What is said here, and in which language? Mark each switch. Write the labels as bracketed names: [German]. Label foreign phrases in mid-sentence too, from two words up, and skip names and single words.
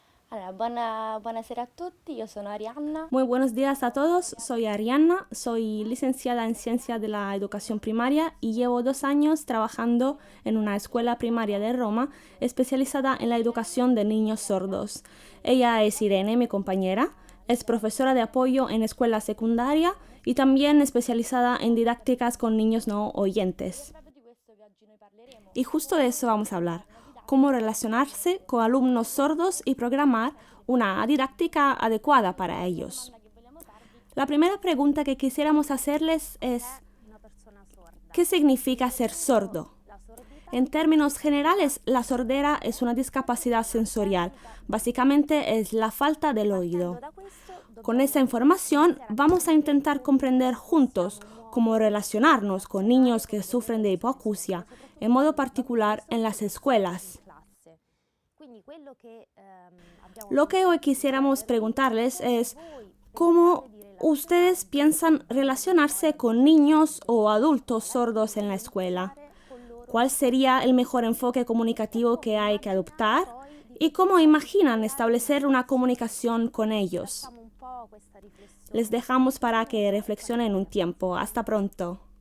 [Italian] Allora, buonasera a tutti, io sono Arianna. [Spanish] Muy buenos días a todos, soy Arianna, soy licenciada en Ciencia de la Educación Primaria y llevo 2 años trabajando en una escuela primaria de Roma especializada en la educación de niños sordos. Ella es Irene, mi compañera, es profesora de apoyo en escuela secundaria y también especializada en didácticas con niños no oyentes. [Italian] Proprio di questo che oggi noi parleremo, [Spanish] Y justo de eso vamos a hablar, cómo relacionarse con alumnos sordos y programar una didáctica adecuada para [Italian] la [Spanish] ellos. [Italian] domanda che vogliamo farvi [Spanish] La primera pregunta que quisiéramos hacerles [Italian] è [Spanish] es, [Italian] una persona sorda. [Spanish] ¿qué significa ser [Italian] Definendo [Spanish] sordo? [Italian] la sordità, [Spanish] En términos generales, la sordera es una discapacidad sensorial. Básicamente es la falta del [Italian] partendo [Spanish] oído. [Italian] da questo [Spanish] Con esa [Italian] dobbiamo [Spanish] información [Italian] iniziare a [Spanish] vamos a [Italian] capire [Spanish] intentar [Italian] come [Spanish] comprender juntos [Italian] possiamo [Spanish] cómo [Italian] muovere e [Spanish] relacionarnos con [Italian] relazionare [Spanish] niños [Italian] con [Spanish] que [Italian] delle [Spanish] sufren de [Italian] persone sorde, [Spanish] hipoacusia, en [Italian] soprattutto [Spanish] modo [Italian] con dei bambini [Spanish] particular en [Italian] sordi [Spanish] las [Italian] che stanno in [Spanish] escuelas. [Italian] classe. Quindi quello che abbiamo [Spanish] Lo que hoy [Italian] pensato di [Spanish] quisiéramos [Italian] chiedervi è [Spanish] preguntarles [Italian] come [Spanish] es [Italian] voi [Spanish] cómo [Italian] pensate di [Spanish] ustedes [Italian] relazionarvi con [Spanish] piensan [Italian] bambini o [Spanish] relacionarse con [Italian] adulti sordi [Spanish] niños o [Italian] presenti a [Spanish] adultos [Italian] scuola, [Spanish] sordos [Italian] quindi [Spanish] en la escuela. [Italian] iniziare con loro [Spanish] ¿Cuál [Italian] a [Spanish] sería el mejor [Italian] comunicare [Spanish] enfoque [Italian] e [Spanish] comunicativo que [Italian] come [Spanish] hay que [Italian] immaginate [Spanish] adoptar? [Italian] poi di [Spanish] ¿Y [Italian] poter [Spanish] cómo imaginan [Italian] articolare una [Spanish] establecer una [Italian] relazione. [Spanish] comunicación con ellos? [Italian] Lasciamo un po' questa [Spanish] Les [Italian] riflessione [Spanish] dejamos [Italian] un [Spanish] para que [Italian] minuto e poi [Spanish] reflexionen un [Italian] torniamo [Spanish] tiempo. Hasta [Italian] subito. [Spanish] pronto.